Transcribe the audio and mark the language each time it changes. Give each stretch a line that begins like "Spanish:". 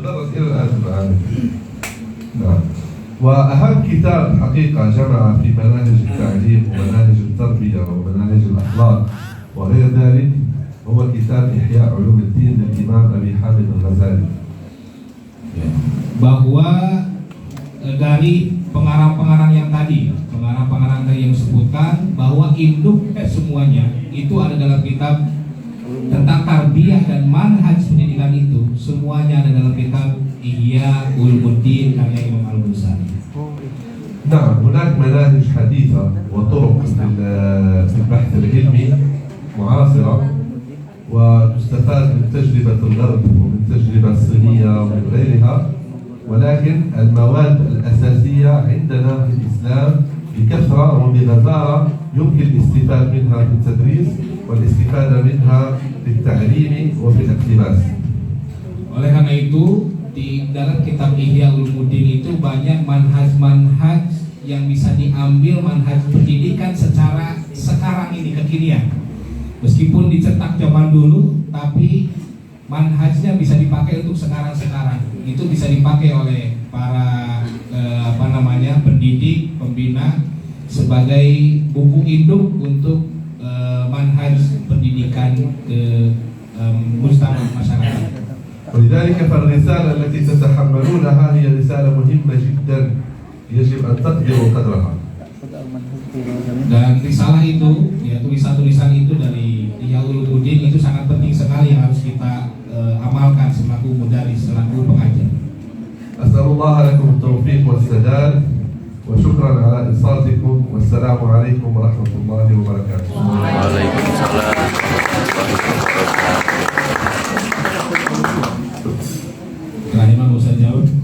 Arabic: تدرس إلى الآن في المعاهد. نعم. وأهم كتاب حقيقة جمع في مناهج التعليم ومناهج التربية ومناهج الأخلاق وغير ذلك هو كتاب إحياء علوم الدين للإمام أبي حامد الغزالي.
Indonesian: Bahwa dari pengarang-pengarang yang tadi yang disebutkan, bahwa induk semuanya itu ada dalam kitab tentang tarbiyah dan manhaj pendidikan, itu semuanya ada dalam kitab Ihya Ulumuddin karya Imam Al-Ghazali.
Arabic: نعم هناك مناهج حديثة وطرق في البحث العلمي معاصرة وتستفاد من تجربة الغرب ومن التجربة الصينية ومن غيرها، ولكن المواد الأساسية عندنا في الإسلام بكثرة وبغزارة يمكن الاستفادة منها في التدريس والاستفادة منها في التعليم وفي الاقتباس.
Indonesian: Oleh karena itu, di dalam kitab Ihya Ulumuddin itu banyak manhaj-manhaj yang bisa diambil, manhaj pendidikan secara sekarang ini, kekinian. Meskipun dicetak zaman dulu, tapi manhajnya bisa dipakai untuk sekarang-sekarang. Itu bisa dipakai oleh para pendidik, pembina sebagai buku induk untuk manhaj pendidikan ke mujtama masyarakat.
Arabic: ولذلك فالرسالة التي تتحملونها هي رسالة مهمة جدا يجب أن تقدروا قدرها.
Indonesian: Dan risalah itu, ya, tulisan-tulisan itu dari Ihya Ulumuddin itu sangat penting sekali yang harus kita amalkan selaku mudaris, selaku pengajar.
Arabic: أسأل الله لكم التوفيق والسداد وشكرا على إنصاتكم والسلام عليكم ورحمة الله وبركاته. Waalaikumsalam.
Indonesian: Terakhir nggak usah jauh.